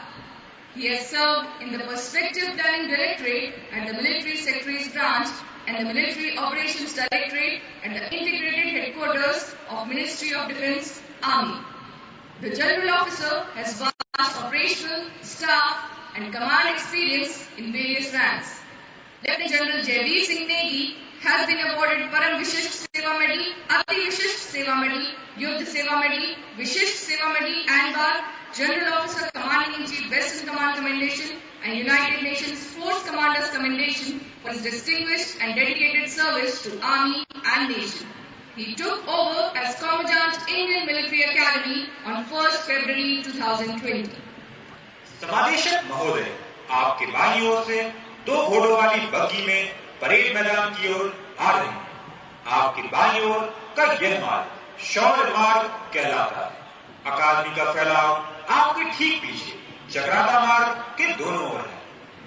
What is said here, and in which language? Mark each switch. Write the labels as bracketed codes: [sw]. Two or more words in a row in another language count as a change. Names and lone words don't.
[en] He has served in the Perspective Planning Directorate at the Military Secretaries Branch and the Military Operations Directorate at the Integrated Headquarters of Ministry of Defence, Army. The General Officer has vast operational, staff and command experience in various ranks. Lieutenant General Javeer Singh Negi has been awarded Param Vishisht Seva Medal, Ati Vishisht Seva Medal, Yuddha Seva Medal, Vishisht Seva Medal and Bar, General Officer Commanding-in-Chief Western Command Commendation and United Nations Force Commanders Commendation for his distinguished and dedicated service to Army and Nation. He took over as Commandant Indian Military Academy on 1st February 2020. [hi] समादेशक महोदय, आपके बाईं ओर से 2 घोड़ों वाली बग्गी में परेड मैदान की ओर आ रहे हैं। आपके बाईं ओर का यह मार्ग शौर्य मार्ग कहलाता है। अकादमी का फैलाव आपके ठीक पीछे चक्राता मार्ग के दोनों ओर है।